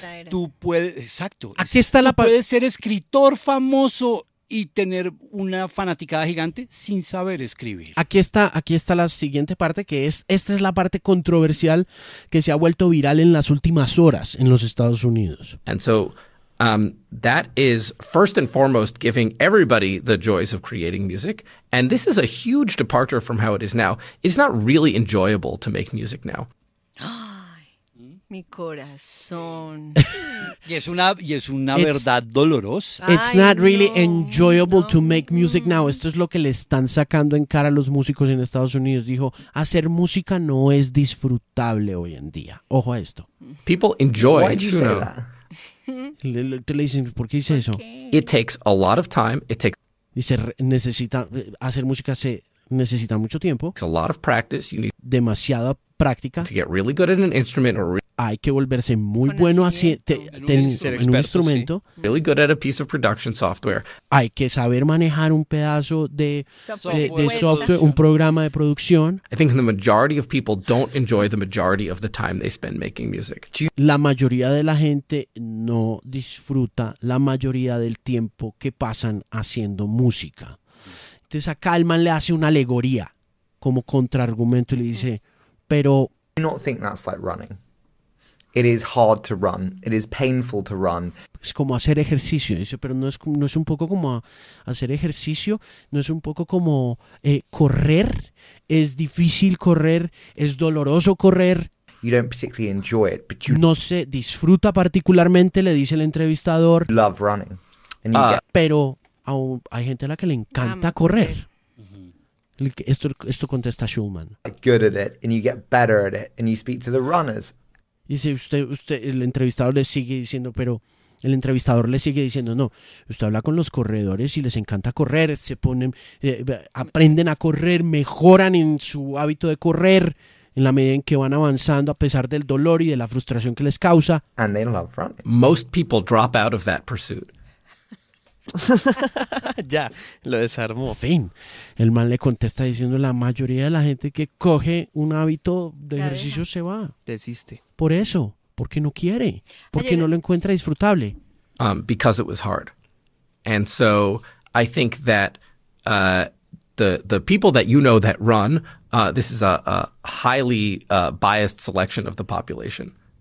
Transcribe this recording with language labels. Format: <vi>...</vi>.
<es>Tú puedes, exacto. Aquí está la parte. Puedes ser escritor famoso y tener una fanaticada gigante sin saber escribir. Aquí está la siguiente parte, que es, esta es la parte controversial que se ha vuelto viral en las últimas horas en los Estados Unidos.</es> <en>And so that is first and foremost giving everybody the joys of creating music. And this is a huge departure from how it is now. It's not really enjoyable to make music now.</en> <es>Ay, mi corazón. Y es una verdad dolorosa. It's not really enjoyable to make music now. Esto es lo que le están sacando en cara a los músicos en Estados Unidos. Dijo, hacer música no es disfrutable hoy en día. Ojo a esto.</es> <en>People enjoy it. Why do you say that?</en> <es>Le dicen, ¿por qué dice eso?</es> <en>It takes a lot of time.</en> <es>Dice, necesita, hacer música se necesita mucho tiempo.</es> <en>It's a lot of practice. You need</en> <es>demasiada práctica.</es> <en>To get really good at an instrument or</en> <es>hay que volverse muy bueno en un instrumento. Sí.</es> <en>Really good at a piece of production software.</en> <es>Hay que saber manejar un pedazo de software, un programa de producción.</es> <en>I think the majority of people don't enjoy the majority of the time they spend making music.</en> <es>La mayoría de la gente no disfruta la mayoría del tiempo que pasan haciendo música. Entonces acá el man le hace una alegoría como contraargumento y le dice, pero</es> <en>I don't think that's like running. It is hard to run. It is painful to run.</en> <es>Es como hacer ejercicio, dice, pero no es un poco como hacer ejercicio, no es un poco como correr. Es difícil correr, es doloroso correr.</es> <en>You don't particularly enjoy it, but you</en> <es>no se disfruta particularmente, le dice el entrevistador.</es> <en>Love running.</en> <es>Pero hay gente a la que le encanta correr. Esto contesta Schulman.</es> <en>Good at it, and you get better at it, and you speak to the runners.</en> <es>Y si usted el entrevistador le sigue diciendo, pero el entrevistador le sigue diciendo, no, usted habla con los corredores y les encanta correr, se ponen, aprenden a correr, mejoran en su hábito de correr en la medida en que van avanzando a pesar del dolor y de la frustración que les causa.</es> <en>And they love running. Most people drop out of that pursuit.</en> <es>Ya, lo desarmó. Fin. El man le contesta diciendo, la mayoría de la gente que coge un hábito de ejercicio se va. Desiste. Por eso, porque no quiere, porque no lo encuentra disfrutable.</es> <en>Because it was hard. And so I think that the people that you know that run, this is a highly biased selection of the population.</en>